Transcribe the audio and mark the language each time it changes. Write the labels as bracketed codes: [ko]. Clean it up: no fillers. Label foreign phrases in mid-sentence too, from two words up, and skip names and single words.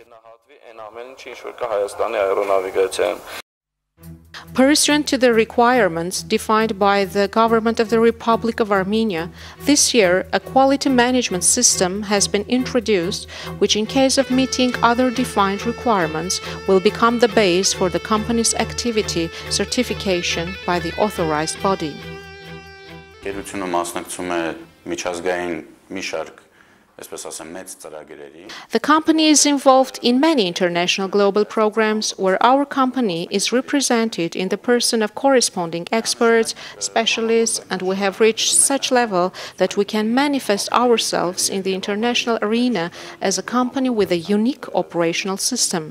[en] Pursuant to the requirements defined by the government of the Republic of Armenia, this year a quality management system has been introduced, which in case of meeting other defined requirements will become the base for the company's activity certification by the authorized body. [hy] Գերությունը մասնակցում է միջազգային մի շարք [en] The company is involved in many international global programs where our company is represented in the person of corresponding experts, specialists, and we have reached such level that we can manifest ourselves in the international arena as a company with a unique operational system.